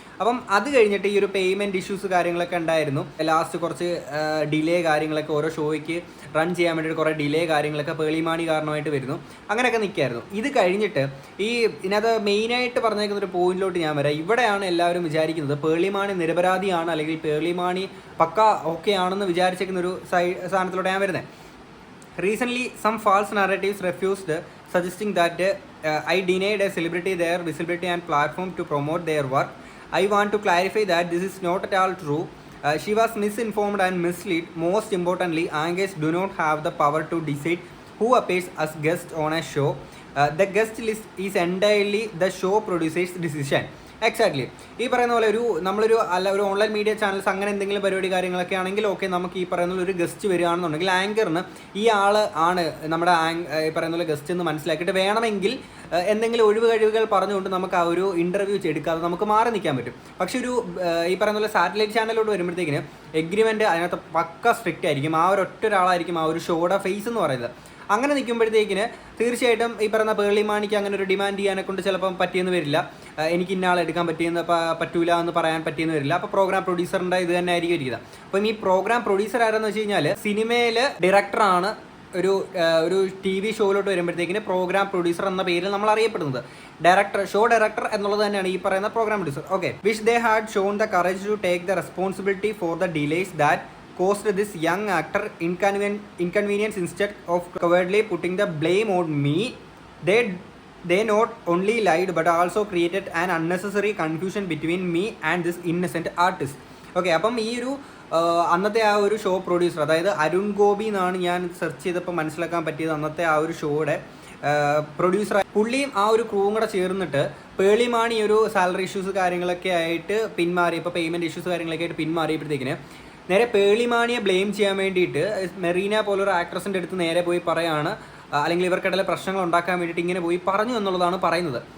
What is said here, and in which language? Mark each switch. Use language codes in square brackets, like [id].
[ml] അപ്പം അത് കഴിഞ്ഞിട്ട് ഈ ഒരു പേയ്മെൻറ്റ് ഇഷ്യൂസ് കാര്യങ്ങളൊക്കെ ഉണ്ടായിരുന്നു. ലാസ്റ്റ് കുറച്ച് ഡിലേ കാര്യങ്ങളൊക്കെ ഓരോ ഷോയ്ക്ക് റൺ ചെയ്യാൻ വേണ്ടിയിട്ട് കുറേ ഡിലേ കാര്യങ്ങളൊക്കെ പേർളി മാണി കാരണമായിട്ട് വരുന്നു. അങ്ങനെയൊക്കെ നിൽക്കുകയായിരുന്നു. ഇത് കഴിഞ്ഞിട്ട് ഈ ഇതിനകത്ത് മെയിനായിട്ട് പറഞ്ഞേക്കുന്ന ഒരു പോയിന്റിലോട്ട് ഞാൻ വരാം. ഇവിടെയാണ് എല്ലാവരും വിചാരിക്കുന്നത് പേർളി മാണി നിരപരാധിയാണ്, അല്ലെങ്കിൽ പേർളി മാണി പക്ക ഓക്കെ ആണെന്ന് വിചാരിച്ചേക്കുന്ന ഒരു സാധനത്തിലോട്ട് ഞാൻ വരുന്നത്. [en] Recently some false narratives refused suggesting that I denied a celebrity their visibility and platform to promote their work. I want to clarify that this is not at all true. She was misinformed and misled. Most importantly, anchors do not have the power to decide who appears as guest on a show. The guest list is entirely the show producer's decision. [ml] Exactly ഈ പറയുന്ന പോലെ നമ്മളൊരു ഒരു online media channels അങ്ങനെ എന്തെങ്കിലും പരിപാടി കാര്യങ്ങളൊക്കെ ആണെങ്കിൽ ഓക്കെ, നമുക്ക് ഈ പറയുന്ന ഒരു ഗസ്റ്റ് വരികയാണെന്നുണ്ടെങ്കിൽ ആങ്കറിന് ഈ ആൾ ആണ് നമ്മുടെ ഈ പറയുന്ന പോലെ ഗസ്റ്റ് എന്ന് മനസ്സിലാക്കിയിട്ട് വേണമെങ്കിൽ എന്തെങ്കിലും ഒഴിവ് കഴിവുകൾ പറഞ്ഞുകൊണ്ട് നമുക്ക് ആ ഒരു ഇൻ്റർവ്യൂ എടുക്കാതെ നമുക്ക് മാറി നിൽക്കാൻ പറ്റും. പക്ഷെ ഈ പറയുന്ന പോലെ സാറ്റലൈറ്റ് ചാനലിലോട്ട് വരുമ്പോഴത്തേക്കിന് എഗ്രിമെൻറ്റ് അതിനകത്ത് പക്ക സ്ട്രിക്റ്റ് ആയിരിക്കും. ആ ഒരു ഒറ്റ ഒരാളായിരിക്കും ആ ഒരു ഷോയുടെ ഫേസ് എന്ന് പറയുന്നത്. അങ്ങനെ നിൽക്കുമ്പോഴത്തേക്കിന് തീർച്ചയായിട്ടും ഈ പറയുന്ന പേർളി മാണിക്ക് അങ്ങനെ ഒരു ഡിമാൻഡ് ചെയ്യാനെ കൊണ്ട് ചിലപ്പം പറ്റിയെന്ന് വരില്ല. എനിക്ക് ഇന്ന ആളെ എടുക്കാൻ പറ്റൂല എന്ന് പറയാൻ പറ്റിയെന്ന് വരില്ല. അപ്പോൾ പ്രോഗ്രാം പ്രൊഡ്യൂസറിൻ്റെ ഇത് തന്നെ ആയിരിക്കും ഇരിക്കുന്നത്. അപ്പം ഈ പ്രോഗ്രാം പ്രൊഡ്യൂസർ ആരെന്ന് വെച്ച് കഴിഞ്ഞാൽ സിനിമയിൽ ഡയറക്ടറാണ്. ഒരു TV ഷോയിലോട്ട് വരുമ്പോഴത്തേക്കിന് പ്രോഗ്രാം പ്രൊഡ്യൂസർ എന്ന പേരിൽ നമ്മൾ അറിയപ്പെടുന്നത്. ഷോ ഡയറക്ടർ എന്നുള്ളത് തന്നെയാണ് ഈ പറയുന്ന programme producer. [en] Okay, which they had shown the courage to take the responsibility for the delays that caused this young actor inconvenience instead of cowardly putting the blame on me. They not only lied but also created an unnecessary confusion between me and this innocent artist. [ml] Okay, അപ്പം ഈ ഒരു അന്നത്തെ ആ ഒരു show producer, അതായത് അരുൺ ഗോപി എന്നാണ് ഞാൻ search ചെയ്തപ്പോൾ മനസ്സിലാക്കാൻ പറ്റിയത്. അന്നത്തെ ആ ഒരു ഷോയുടെ പ്രൊഡ്യൂസർ പുള്ളിയും ആ ഒരു ക്രൂവും കൂടെ ചേർന്നിട്ട് പേർളി മാണി ഒരു സാലറി ഇഷ്യൂസ് കാര്യങ്ങളൊക്കെ ആയിട്ട് പിന്മാറി, ഇപ്പോൾ പേയ്മെൻറ്റ് ഇഷ്യൂസ് കാര്യങ്ങളൊക്കെ ആയിട്ട് പിന്മാറിയപ്പോഴത്തേക്കിന് നേരെ പേർളി മാണിയെ ബ്ലെയിം ചെയ്യാൻ വേണ്ടിയിട്ട് മെറീന പോലൊരു ആക്ട്രസിൻ്റെ അടുത്ത് നേരെ പോയി പറയാണ്, അല്ലെങ്കിൽ ഇവർക്കിടയിലെ പ്രശ്നങ്ങൾ ഉണ്ടാക്കാൻ വേണ്ടിയിട്ട് ഇങ്ങനെ പോയി പറഞ്ഞു എന്നുള്ളതാണ് പറയുന്നത്.